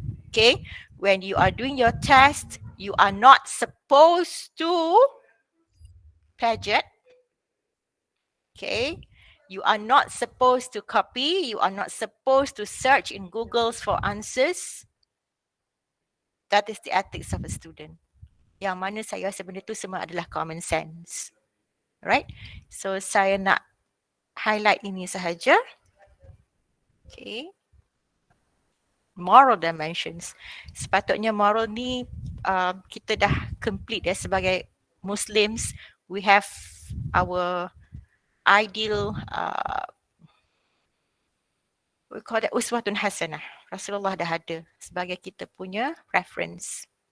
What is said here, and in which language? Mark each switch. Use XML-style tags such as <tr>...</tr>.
<en>Okay, when you are doing your test, you are not supposed to plagiate. Okay, you are not supposed to copy. You are not supposed to search in Googles for answers. That is the ethics of a student.</en> <ms>Yang mana saya rasa benda tu semua adalah</ms> <en>common sense.</en> <ms>Right? So saya nak highlight ini sahaja. Okay.</ms> <en>Moral dimensions.</en> <ms>Sepatutnya moral ni kita dah complete sebagai Muslims.</ms> <en>We have our ideal we call that uswatun hasanah.</en> <ms>Rasulullah dah ada sebagai kita punya reference.</ms>